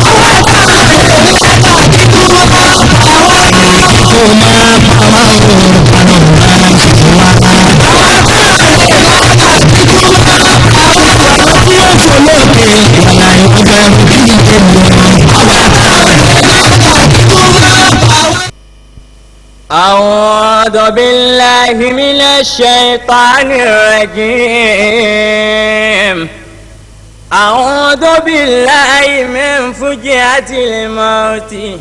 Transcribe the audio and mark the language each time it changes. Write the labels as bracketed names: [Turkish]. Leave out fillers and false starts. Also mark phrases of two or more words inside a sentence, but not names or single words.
[Yoruba] kò máa bá wa o àrùn máa ń ṣe wá. tí ó fò lókè ìwàlá ìwọ̀n kí n lè mọ̀. [Arabic] أعوذ بالله من الشيطان الرجيم أعوذ بالله من فجعة الموت